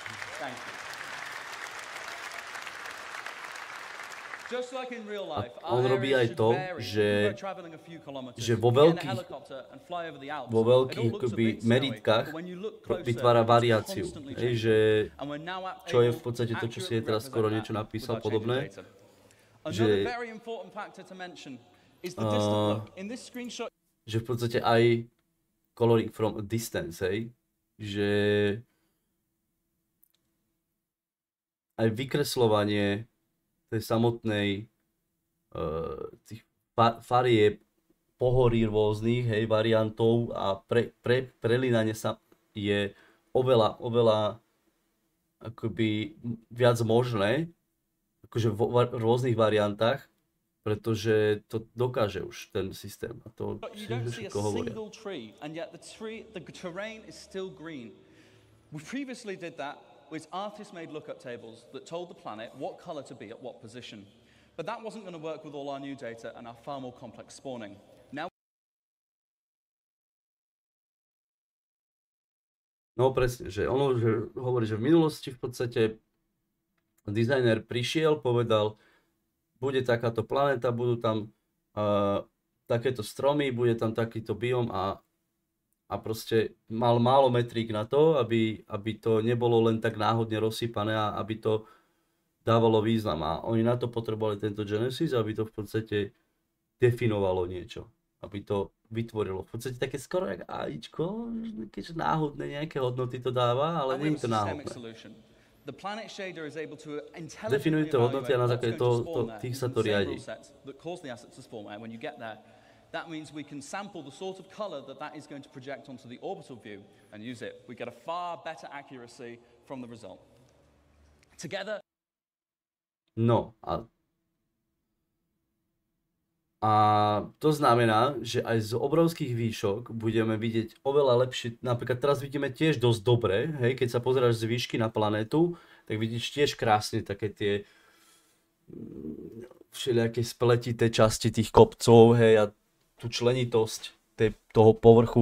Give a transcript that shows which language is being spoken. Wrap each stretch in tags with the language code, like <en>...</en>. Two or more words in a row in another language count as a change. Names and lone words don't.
<sk>A on robí aj to, že vo veľkých meritkách vytvára variáciu. Čo je v podstate to, čo si je teraz skoro niečo napísal podobné. Že v podstate aj</sk> <en>coloring from a distance,</en> <sk>že aj vykresľovanie tej samotnej tých farieb, pohorí rôznych, variantov a prelínanie sa je oveľa akoby viac možné, akože v rôznych variantách, pretože to dokáže už ten systém a to si všetko hovoria.</sk> <en>Which artists made lookup tables that told the planet what color to be at what position. But that wasn't going to work with all our new data and our far more complex spawning. Now...</en> <sk>No presne, že ono hovorí, že v minulosti v podstate dizajner prišiel, povedal, bude takáto planéta, budú tam takéto stromy, bude tam takýto biom a proste mal málo metrík na to, aby to nebolo len tak náhodne rozsypané a aby to dávalo význam. A oni na to potrebovali tento Genesis, aby to v podstate definovalo niečo. Aby to vytvorilo. V podstate také skoro jak AIčko, keďže náhodné nejaké hodnoty to dáva, ale nie je to náhodné. Definuje to hodnoty a na základe tých sa to riadi.</sk> <en>That means we can sample the sort of color that is going to project onto the orbital view and use it. We get a far better accuracy from the result. Together.</en> <sk>No a to znamená, že aj z obrovských výšok budeme vidieť oveľa lepšie. Napríklad teraz vidíme tiež dosť dobre, hej, keď sa pozeráš z výšky na planétu, tak vidíš tiež krásne také tie všelijaké spletité časti tých kopcov, hej, a tú členitosť toho povrchu.</sk>